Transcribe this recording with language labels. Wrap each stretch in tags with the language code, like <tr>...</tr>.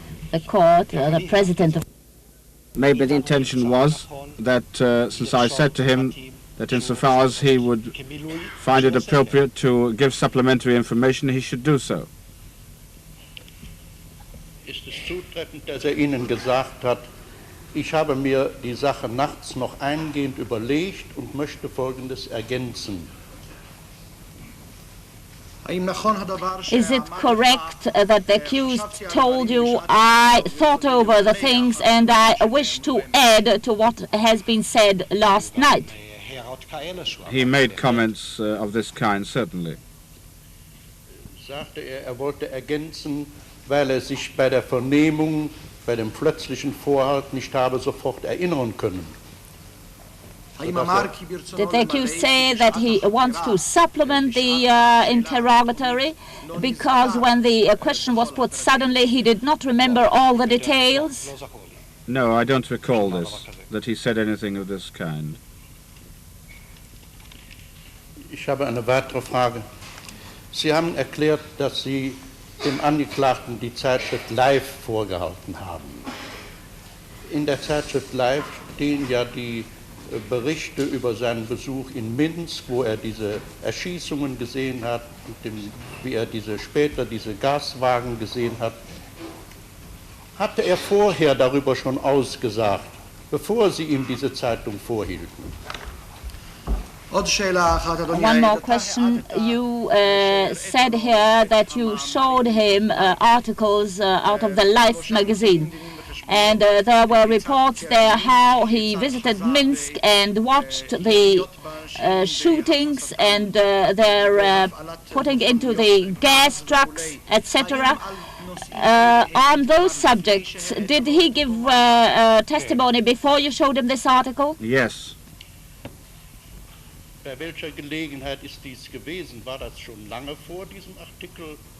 <en>The court, the president of... Maybe the intention was that since I said to him that insofar as he would find it appropriate to give supplementary information, he should do so.</en> <de>Ist es zutreffend, dass Ihnen gesagt hat, ich habe mir die Sache nachts noch eingehend überlegt und möchte Folgendes ergänzen?</de> <en>Is it correct that the accused told you, I thought over the things and I wish to add to what has been said last night? He made comments of this kind, certainly.</en> <de>Sagte wollte ergänzen, weil sich bei der Vernehmung, bei dem plötzlichen Vorhalt nicht habe sofort erinnern können.</de> <en>Did the accused say that he wants to supplement the interrogatory because when the question was put suddenly he did not remember all the details? No, I don't recall this, that he said anything of this kind.</en> <de>Ich habe eine weitere Frage. Sie haben erklärt, dass Sie dem Angeklagten die Zeitschrift Live vorgehalten haben. In der Zeitschrift Live stehen ja die Berichte über seinen Besuch in Minsk, wo er diese Erschießungen gesehen hat, wie er später diese Gaswagen gesehen hat. Hatte er vorher darüber schon ausgesagt, bevor Sie ihm diese Zeitung vorhielten?</de> <en>One more question. You said here that you showed him articles out of the Life magazine. And there were reports there how he visited Minsk and watched the shootings and their putting into the gas trucks, etc. On those subjects, did he give testimony before you showed him this article? Yes.</en> <de>Bei welcher Gelegenheit ist dies gewesen? War das schon lange vor diesem Artikel?</de>